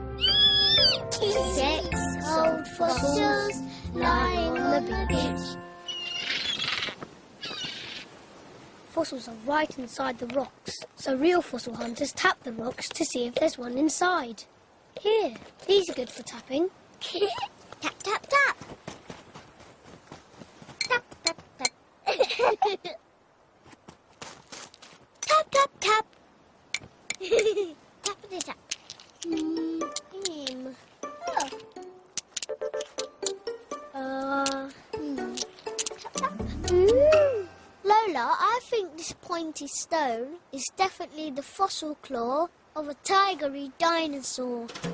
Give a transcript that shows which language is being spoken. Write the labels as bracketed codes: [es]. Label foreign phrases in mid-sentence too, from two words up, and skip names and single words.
[en] 6 old fossils lying on the beach. Fossils are right inside the rocks, so real fossil hunters tap the rocks to see if there's one inside. Here, these are good for tapping. Tap, tap, tap. Tap, tap, tap. Tap, tap, tap. Tappity tap. Lola, I think this pointy stone is definitely the fossil claw of a tigery dinosaur.